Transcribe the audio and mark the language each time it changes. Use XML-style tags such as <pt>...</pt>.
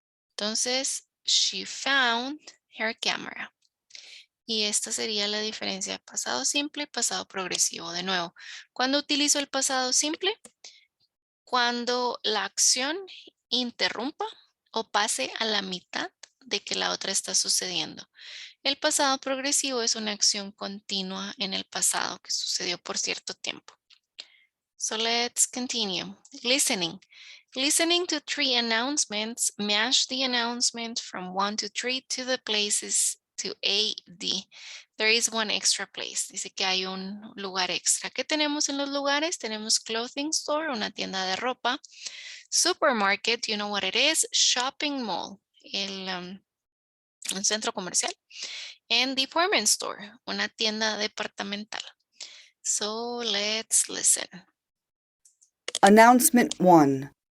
<en>Entonces, she found her camera.</en> <es>Y esta sería la diferencia de pasado simple y pasado progresivo. De nuevo, ¿cuándo utilizo el pasado simple? Cuando la acción interrumpa o pase a la mitad de que la otra está sucediendo. El pasado progresivo es una acción continua en el pasado que sucedió por cierto tiempo.</es> <en>So let's continue. Listening. Listening to 3 announcements, match the announcement from 1 to 3 to the places to A, D. There is one extra place.</en> <es>Dice que hay un lugar extra. ¿Qué tenemos en los lugares? Tenemos clothing store, una tienda de ropa.</es> <en>Supermarket, you know what it is.</en> <es>Shopping mall, un centro comercial.</es> <en>And department store,</en> <es>una tienda departamental.</es> <en>So let's listen. Announcement 1.</en>